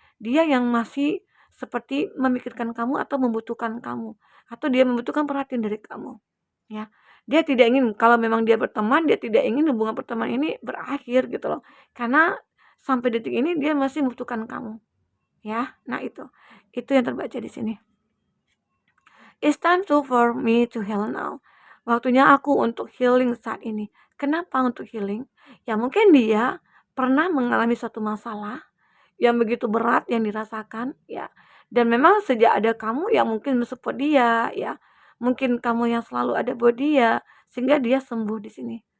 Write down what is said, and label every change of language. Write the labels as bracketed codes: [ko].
[id] Dia yang masih seperti memikirkan kamu atau membutuhkan kamu. Atau dia membutuhkan perhatian dari kamu. Ya. Dia tidak ingin, kalau memang dia berteman, dia tidak ingin hubungan pertemanan ini berakhir gitu loh. Karena sampai detik ini dia masih membutuhkan kamu. Ya. Nah, itu. Itu yang terbaca di sini. [en] It's time for me to heal now. [id] Waktunya aku untuk healing saat ini. Kenapa untuk healing? Ya mungkin dia pernah mengalami suatu masalah yang begitu berat yang dirasakan ya. Dan memang sejak ada kamu yang mungkin mensupport dia ya. Mungkin kamu yang selalu ada buat dia sehingga dia sembuh di sini.